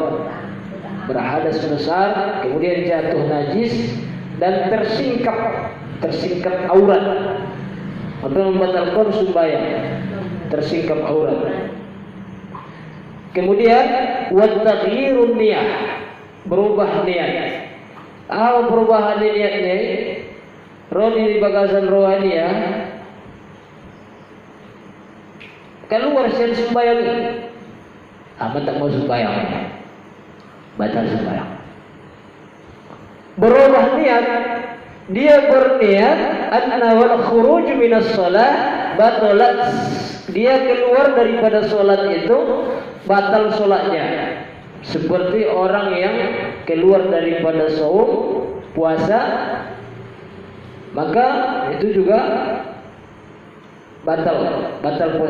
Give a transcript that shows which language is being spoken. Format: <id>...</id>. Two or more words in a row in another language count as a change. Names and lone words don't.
<id>Berhadas besar, kemudian jatuh najis dan tersingkap aurat. Atau membatalkan sembahyang, tersingkap aurat. Kemudian</id> <ar>والتغيير نية,</ar> <id>berubah niat. Perubahan niat ini</id> <bbc>rodi di bagasan rohania</bbc> <id>keluar sen sembahyang ini. Tak mau sembahyang, batal sembahyang. Berubah niat, dia berniat</id> <ar>أن والخروج من الصلاة بطلت,</ar> <id>dia keluar daripada salat itu batal salatnya. Seperti orang yang keluar daripada saum puasa, maka itu juga batal puasa.</id>